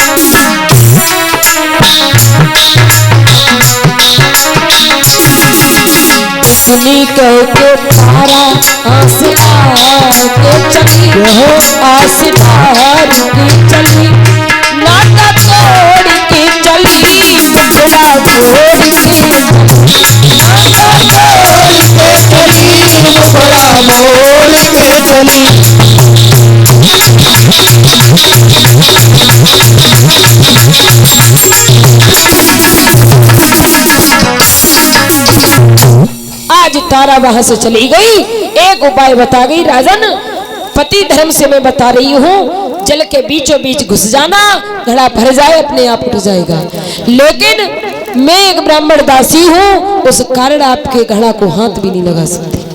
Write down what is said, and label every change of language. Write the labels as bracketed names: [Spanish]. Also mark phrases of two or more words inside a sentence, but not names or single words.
[Hindi] सुनी कह के तारा आसदार के चली, आसदार की चली, नाता तोड़ के चली, मुखड़ा मोड़ के चली, नाता तोड़ के चली, मुखड़ा मोड़ के चली। आज तारा वहां से चली गई, एक उपाय बता गई राजन, पति धर्म से मैं बता रही हूँ, जल के बीचों बीच घुस जाना, घड़ा भर जाए अपने आप उठ जाएगा, लेकिन मैं एक ब्राह्मण दासी हूँ, उस कारण आपके घड़ा को हाथ भी नहीं लगा सकती।